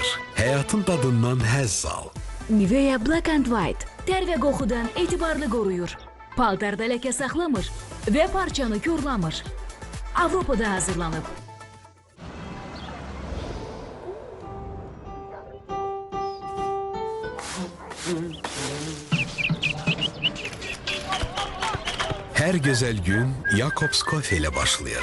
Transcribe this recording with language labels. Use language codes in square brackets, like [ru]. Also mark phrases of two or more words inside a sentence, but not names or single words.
[az] Həyatın dadından həzz al. Nivea Black and White tər və qoxudan etibarlı qoruyur. Paltarda ləkə saxlamır və parçanı korlamır. Avropada hazırlanıb. Hər gözəl gün Jacobs Coffee ilə başlayır.